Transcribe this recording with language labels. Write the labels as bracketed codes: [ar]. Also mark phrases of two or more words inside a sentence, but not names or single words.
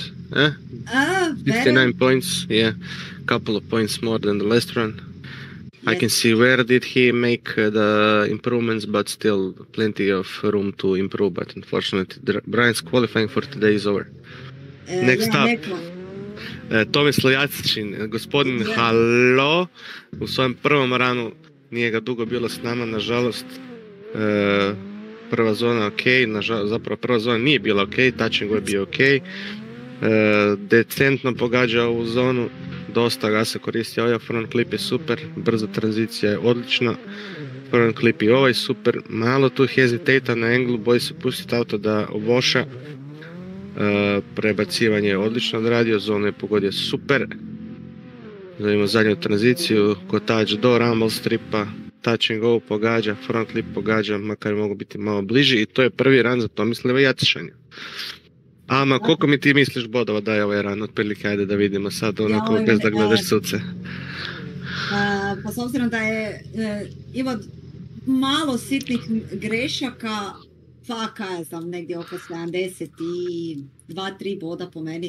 [en] 59 points, yeah. Couple of points more than the last run. Yes. I can see where did he make the improvements, but still plenty of room to improve. But unfortunately, Brian's qualifying for today is over. Next up, [hr] Tomislav Jacičin, gospodin Halo, u svojem prvom ranu, nije ga dugo bilo s nama, nažalost. Prva zona ok, zapravo prva zona nije bila ok, [en] touch and go [hr] je bio ok. Decentno pogađa u zonu, dosta ga se koristi, ovaj [en] front clip [hr] je super, brza tranzicija je odlična, [en] front clip [hr] i ovaj super, malo tu hesitata na englu, boji se pustiti auto da oboša, prebacivanje je odlično odradio, zonu je pogodio super, zadimo zadnju tranziciju, kotač do [en] rumble stripa, touch and go [hr] pogađa, [en] front clip [hr] pogađa, makar mogu biti malo bliži i to je prvi run za Tomislava Jacičanja. Ama, koliko mi ti misliš bodova daje ovaj ran, otprilike, ajde da vidimo sad, onako bez da gledaš suce. Pa s obzirom da je imao malo sitnih grešaka, pa kaj znam, negdje oko 72-3 boda po meni.